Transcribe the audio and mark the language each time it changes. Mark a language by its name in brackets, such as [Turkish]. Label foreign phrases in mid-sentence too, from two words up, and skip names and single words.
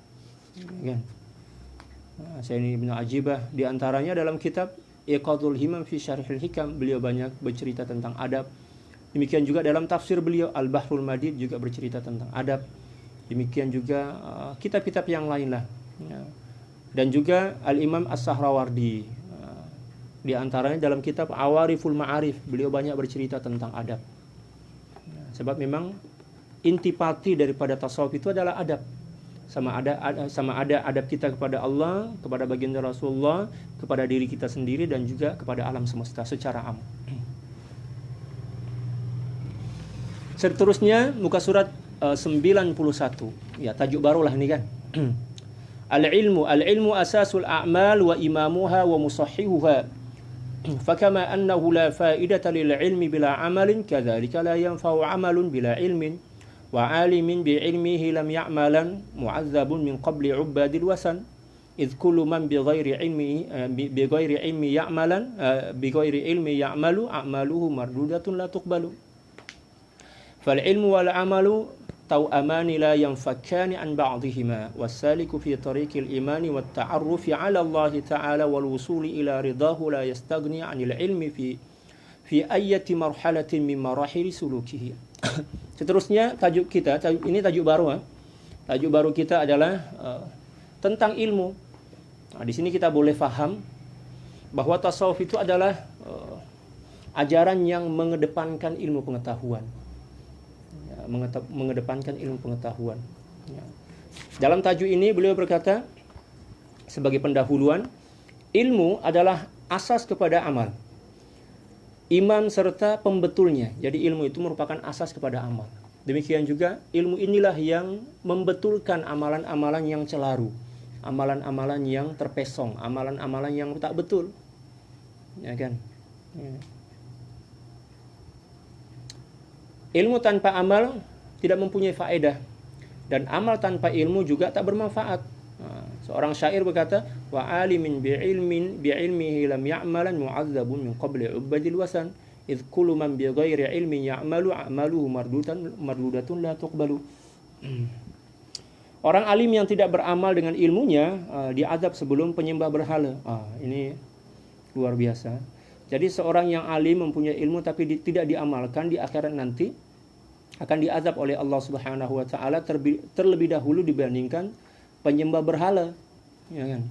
[Malay] Kan? Sayyidi Ibnu Ajibah di antaranya dalam kitab Iqadul Himam fi Syarhil Hikam beliau banyak bercerita tentang adab. Demikian juga dalam tafsir beliau Al-Bahrul Madid juga bercerita tentang adab. Demikian juga kitab-kitab yang lain lah. Ya. Dan juga Al-Imam As-Sahrawardi, di antaranya dalam kitab Awariful Ma'arif beliau banyak bercerita tentang adab. Ya, sebab memang intipati daripada tasawuf itu adalah adab. Sama ada adab kita kepada Allah, kepada baginda Rasulullah, kepada diri kita sendiri dan juga kepada alam semesta secara am. Seterusnya muka surat 91. Ya, tajuk barulah ini kan. [Arabic] العلم أساس الأعمال وإمامها ومصححها. فكما أنه لا فائدة للعلم بلا عمل كذلك لا ينفع عمل بلا علم. وعالم بعلمه لم يعملا معذب من قبل عباد الوثن إذ كل من بغير علم يعمل أعماله مردودة لا تقبل فالعلم والعمل توأمان لا ينفكان عن بعضهما والسالك في طريق الإيمان والتعرف على الله تعالى والوصول إلى رضاه لا يستغني عن العلم في أية مرحلة من مراحل سلوكه. [Malay] Seterusnya tajuk baru. Tajuk baru kita adalah tentang ilmu. Nah, di sini kita boleh faham bahwa tasawuf itu adalah ajaran yang mengedepankan ilmu pengetahuan. Ya, mengedepankan ilmu pengetahuan. Ya. Dalam tajuk ini beliau berkata sebagai pendahuluan, ilmu adalah asas kepada amal, iman serta pembetulnya. Jadi ilmu itu merupakan asas kepada amal. Demikian juga ilmu inilah yang membetulkan amalan-amalan yang celaru, amalan-amalan yang terpesong, amalan-amalan yang tak betul. Ya kan? Ya. Ilmu tanpa amal tidak mempunyai faedah, dan amal tanpa ilmu juga tak bermanfaat. Seorang syair berkata, [Arabic] وعالم بعلمه لم يعملن معذب من قبل عباد الوثن. إذ كل من بغير علم يعمل أعماله مردودة لا تقبل. [Malay] Orang alim yang tidak beramal dengan ilmunya diazab sebelum penyembah berhala. Ini luar biasa. Jadi seorang yang alim mempunyai ilmu tapi tidak diamalkan, di akhirat nanti akan diazab oleh Allah [Arabic] سبحانه وتعالى [Malay] terlebih dahulu dibandingkan penyembah berhala, ya kan?